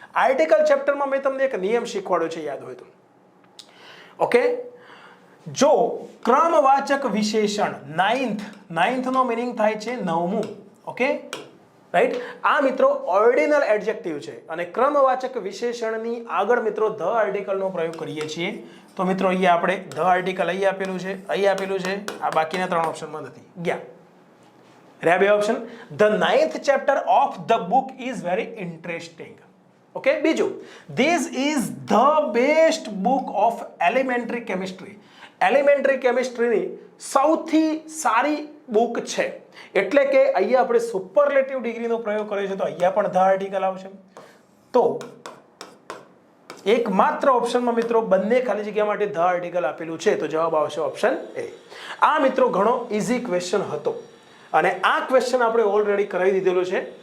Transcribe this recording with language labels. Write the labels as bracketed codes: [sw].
[gu] Article ચેપ્ટરમાં મેં તમને એક નિયમ શીખવાડ્યો છે, યાદ હોય તો. ઓકે, જો ક્રમવાચક વિશેષણ નાઇન્થ નો મીનિંગ થાય છે નવમું. Okay, right. આ મિત્રો ઓર્ડિનલ એડજેક્ટિવ છે અને ક્રમવાચક વિશેષણની આગળ મિત્રો ધ આર્ટિકલનો પ્રયોગ કરીએ છીએ. તો મિત્રો અહીંયા આપણે ધ આર્ટિકલ અહીં આપેલું છે, અહીં આપેલું છે, આ બાકીના 3 ઓપ્શનમાં નથી ગયા. રહ્યા 2 option. [en] The 9th chapter of the book is very interesting. [gu] Okay, બીજું, [en] this is the best book of elementary chemistry. [gu] Elementary કેમિસ્ટ્રીની સૌથી સારી બુક છે. એટલે કે અહીંયા આપણે સુપરલેટિવ ડિગ્રીનો પ્રયોગ કર્યો છે તો અહીંયા પણ ધ આર્ટિકલ આવશે. તો એકમાત્ર ઓપ્શનમાં મિત્રો બંને ખાલી જગ્યા માટે ધ આર્ટિકલ આપેલું છે તો જવાબ આવશે ઓપ્શન એ. આ મિત્રો ઘણો ઈઝી ક્વેશ્ચન હતો અને આ ક્વેશ્ચન આપણે ઓલરેડી કરાવી દીધેલો છે.